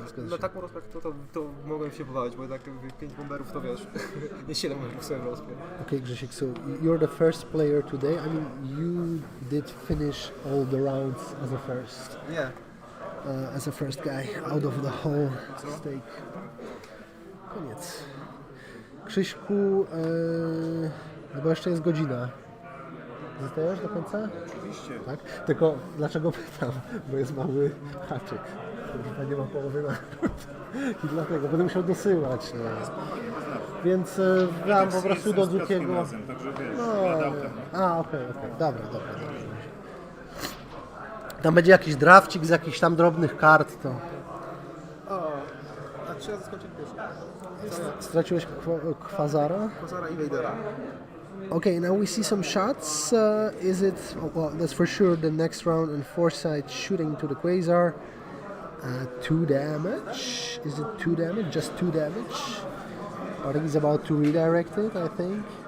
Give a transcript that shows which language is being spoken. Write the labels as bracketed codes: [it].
[pl] Na taką rozprawę to mogłem się pobawić, bo jednak 5 bomberów to wiesz, nie 7 bomberów sobie w rozpie. [en] Okay, Grzesiek, so you're the first player today. I mean, you did finish all the rounds as a first. Yeah. As a first guy out of the whole stake. [pl] Koniec. Krzyśku, no bo jeszcze jest godzina. Zostajesz do końca? Oczywiście. Tak? Tylko dlaczego pytam? Bo jest mały haczyk. Chyba nie ma połowy na i dlatego będę musiał dosyłać. No. Więc dam po prostu do drugiego. Okej. Dobra. Tam będzie jakiś drafcik z jakichś tam drobnych kart, to... A czy ja zaskoczę pierwszy? Straciłeś Quasara? Quasara i Vadera. [en] Okay, now we see some shots. Is it... well, that's for sure the next round and Foresight shooting to the Quasar. 2 damage. Is it 2 damage? Just 2 damage. Bartek is about to redirect it, I think.